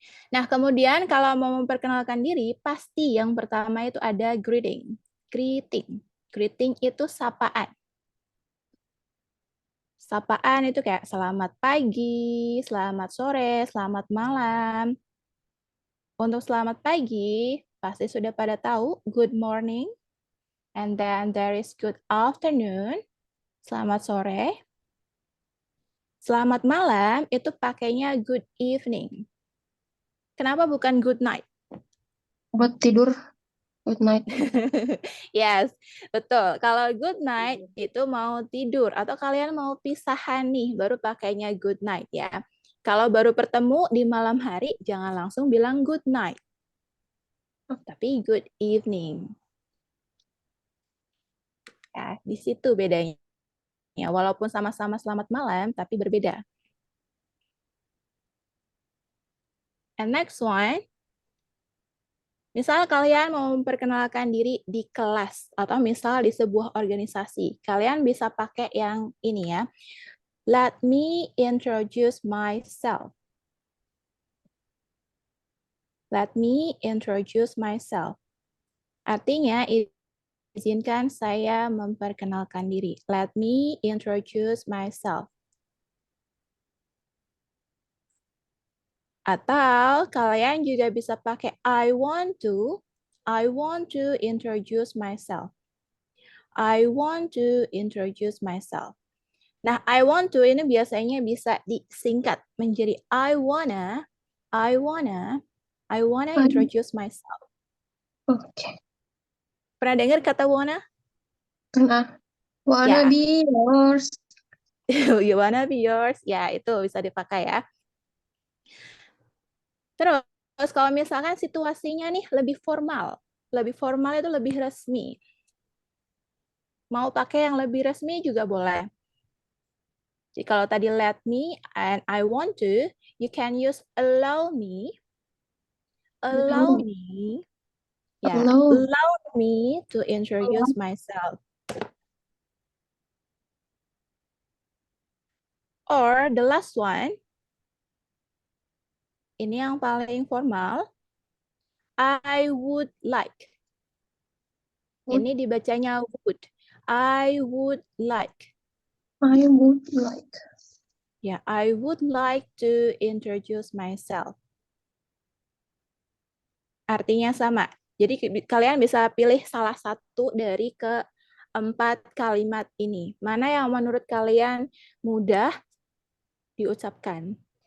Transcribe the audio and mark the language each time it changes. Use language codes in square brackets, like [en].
[id] Nah, kemudian kalau mau memperkenalkan diri, pasti yang pertama itu ada greeting. Greeting. Greeting itu sapaan. Sapaan itu kayak selamat pagi, selamat sore, selamat malam. Untuk selamat pagi, pasti sudah pada tahu [en] good morning. And then there is good afternoon. [id] Selamat sore. Selamat malam itu pakainya [en] good evening. [id] Kenapa bukan good night? Buat tidur. [en] Good night. [id] Yes, betul. Kalau [en] good night [id] itu mau tidur atau kalian mau pisahan nih, baru pakainya good night ya. Kalau baru bertemu di malam hari, jangan langsung bilang [en] good night, [id] tapi [en] good evening. [id] Ya, di situ bedanya. Walaupun sama-sama selamat malam, tapi berbeda. [en] And next one, [id] misal kalian mau memperkenalkan diri di kelas atau misal di sebuah organisasi, kalian bisa pakai yang ini ya. [en] Let me introduce myself. Let me introduce myself. [id] Artinya, izinkan saya memperkenalkan diri. [en] Let me introduce myself. [id] Atau kalian juga bisa pakai [en] I want to introduce myself. I want to introduce myself. [id] Nah, [en] I want to [id] ini biasanya bisa disingkat menjadi [en] I wanna introduce myself. Oke. [id] Pernah dengar kata wanna? Pernah. Wanna [en] be yours. You wanna be yours? [id] Ya, itu bisa dipakai ya. Terus kalau misalkan situasinya nih lebih formal. Lebih formal itu lebih resmi. Mau pakai yang lebih resmi juga boleh. Jadi kalau tadi [en] let me and I want to, you can use allow me. Allow me. Ya, allow me to introduce myself. Or the last one, ini yang paling formal, I would like. [id] Ini dibacanya would. [en] I would like. I would like. Ya, I would like to introduce myself. [id] Artinya sama. Jadi kalian bisa pilih salah satu dari keempat kalimat ini. Mana yang menurut kalian mudah diucapkan?